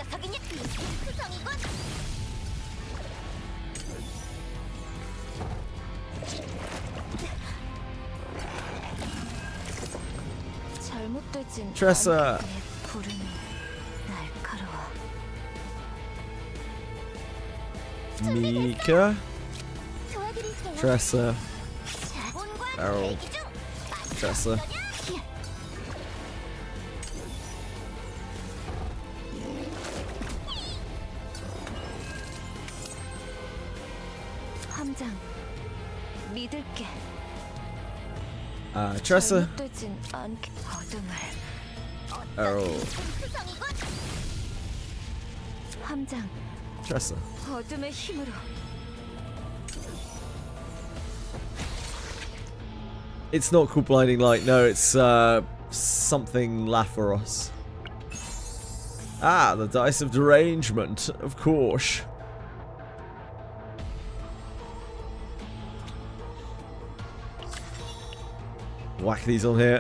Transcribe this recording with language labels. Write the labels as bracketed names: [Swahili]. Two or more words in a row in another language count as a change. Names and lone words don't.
[Korean] Tressa. Mika. Tressa. Beryl. Tressa. 함장. 믿을게. Tressa. Beryl. 함장. Tressa. 어둠의 힘으로. [English] It's not called Blinding Light, no, it's something Lapharos. Ah, the Dice of Derangement, of course. Whack these on here.